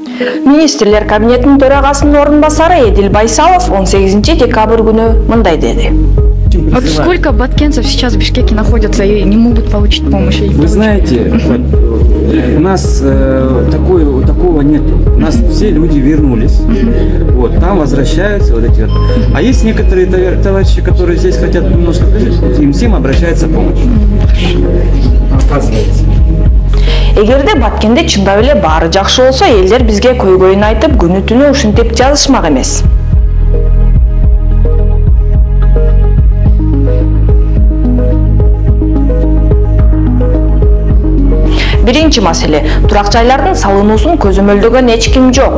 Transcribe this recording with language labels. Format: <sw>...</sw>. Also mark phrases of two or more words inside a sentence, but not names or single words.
<ky>Министрлер кабинетинин төрагасынын орун басары Эдил Байсалов 18 декабрь күнү мындай деди.</ky> <ru>Вот сколько баткенцев сейчас в Бишкеке находятся и не могут получить помощь? Вы знаете, вот, у нас такого нет. У нас все люди вернулись. Вот, там возвращаются вот эти вот. А есть некоторые товарищи, которые здесь хотят немножко пожить, им всем обращается помощь. Оказывается.</ru> <ky>Эгерде Баткенде чындап эле баары жакшы болсо, элдер бизге көйгөйүн айтып, күнү түнү ушинтип жазышмак эмес. Биринчи маселе, турак жайлардын салынуусун көзөмөлдөгөн эч ким жок.</ky>